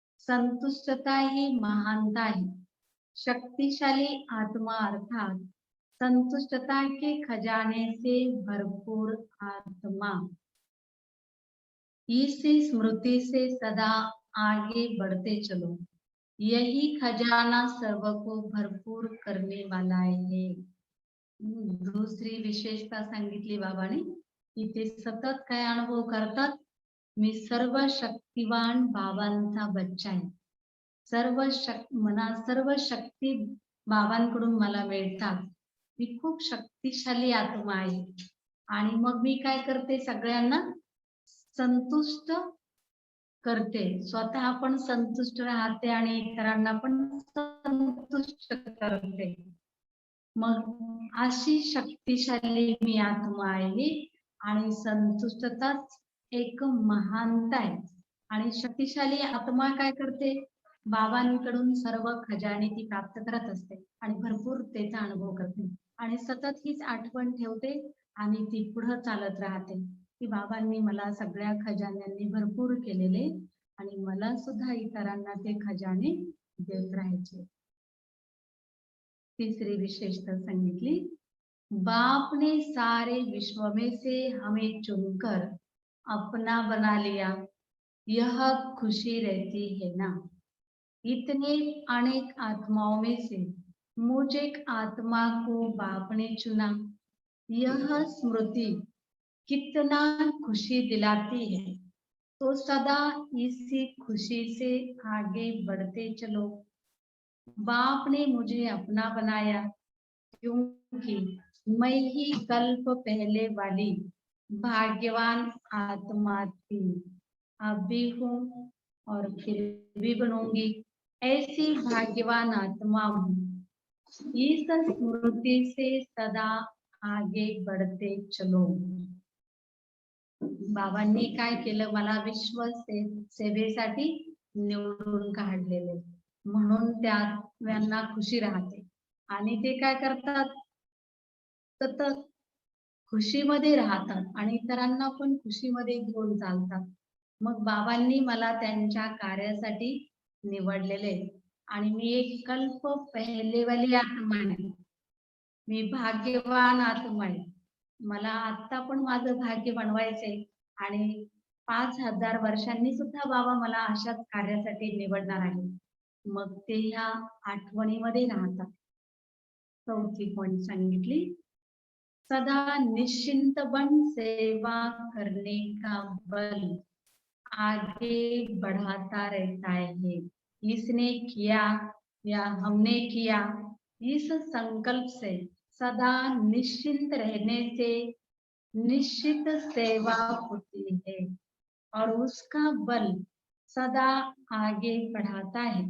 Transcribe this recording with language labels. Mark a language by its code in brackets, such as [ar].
[hi] संतुष्टता ही महानता है। शक्तिशाली आत्मा अर्थात संतुष्टता के खजाने से भरपूर आत्मा, इस स्मृति से सदा आगे बढ़ते चलो, यही खजाना सर्व को भरपूर करने वाला है। [mr] दुसरी विशेषता सांगितली बाबाने की ते सतत काय अनुभव करतात, मी सर्व शक्तिवान बाबांचा बच्चा आहे, सर्व शक्ती बाबांकडून मला मिळतात, मी खूप शक्तिशाली आत्मा आहे आणि मग मी काय करते, सगळ्यांना संतुष्ट करते, स्वतः पण संतुष्ट राहते आणि इतरांना पण संतुष्ट करते। मग अशी शक्तिशाली मी आत्मा आहे आणि संतुष्टताच एक महानता आहे। आणि शक्तिशाली आत्मा काय करते, बाबांकडून सर्व खजाने ती प्राप्त करत असते आणि भरपूर त्याचा अनुभव करते आणि सतत हीच आठवण ठेवते आणि ती पुढे चालत राहते की बाबांनी मला सगळ्या खजान्यांनी भरपूर केलेले आणि मला सुद्धा इतरांना ते खजाने देत राहायचे। [hi] तीसरी विशेषता [mr] सांगितली, [hi] बाप ने सारे विश्व में से हमें चुनकर अपना बना लिया, यह खुशी रहती है ना। इतने अनेक आत्माओं में से मुझ एक आत्मा को बाप ने चुना, यह स्मृति कितना खुशी दिलाती है। तो सदा इसी खुशी से आगे बढ़ते चलो। बाप ने मुझे अपना बनाया क्योंकि मैं ही कल्प पहले वाली भाग्यवान आत्मा थी, अब भी हूँ और फिर भी बनूंगी। ऐसी भाग्यवान आत्मा हूँ। इस स्मृति से सदा आगे बढ़ते चलो। [mr] बाबांनी काय केलं, मला विश्व सेवेसाठी निवडून काढलेले, म्हणून त्यांना खुशी राहते आणि ते काय करतात, सतत खुशीमध्ये राहतात आणि इतरांना पण खुशीमध्ये घेऊन चालतात. मग बाबांनी मला त्यांच्या कार्यासाठी निवडलेले आणि मी एक कल्प पहिलेवाली आत्मा आहे. मी भाग्यवान आत्मा आहे. मला आता पण माझं भाग्य बनवायचंय आणि 5000 वर्षांनी सुद्धा बाबा मला अशाच कार्यासाठी निवडणार आहे. मग ते ह्या आठवणीमध्ये राहतात. [hi] चौथी पॉइंट [mr] सांगितली, [hi] सदा निश्चिंत बन सेवा करने का बल आगे बढ़ाता रहता है। इसने किया या हमने किया, इस संकल्प से सदा निश्चिंत रहने से निश्चित सेवा होती है और उसका बल सदा आगे बढ़ाता है।